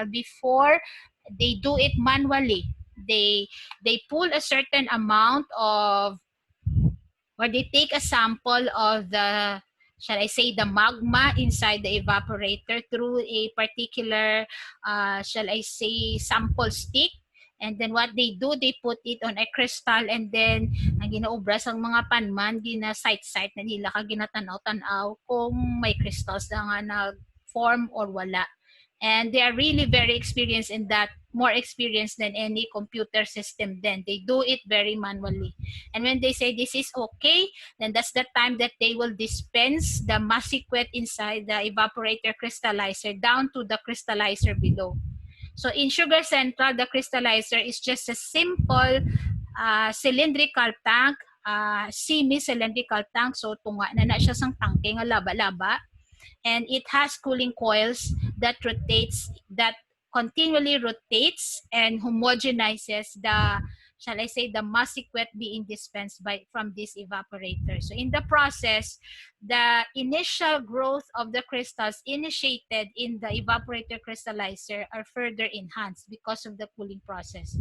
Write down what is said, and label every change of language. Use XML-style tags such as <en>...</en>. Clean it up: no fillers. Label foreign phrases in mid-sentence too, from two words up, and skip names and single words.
<en>Before, they do it manually. They pull a certain amount of, or they take a sample of the, shall I say, the magma inside the evaporator through a particular, shall I say, sample stick. And then what they do, they put it on a crystal, and then</en> <hil>ang ginaubras ang mga panman, gina-site-site na nila, ka ginatanaw-tanaw kung may crystals na nga nag-form or wala.</hil> <en>And they are really very experienced in that, more experienced than any computer system then. They do it very manually. And when they say this is okay, then that's the time that they will dispense the masiquet inside the evaporator crystallizer down to the crystallizer below. So in Sugar Central, the crystallizer is just a simple cylindrical tank, semi-cylindrical tank.</en> <hil>So tunga na siya sang tangke nga laba-laba,</hil> <en>and it has cooling coils that continually rotates and homogenizes the, shall I say, the masiquet being dispensed by from this evaporator. So in the process, the initial growth of the crystals initiated in the evaporator crystallizer are further enhanced because of the cooling process.</en>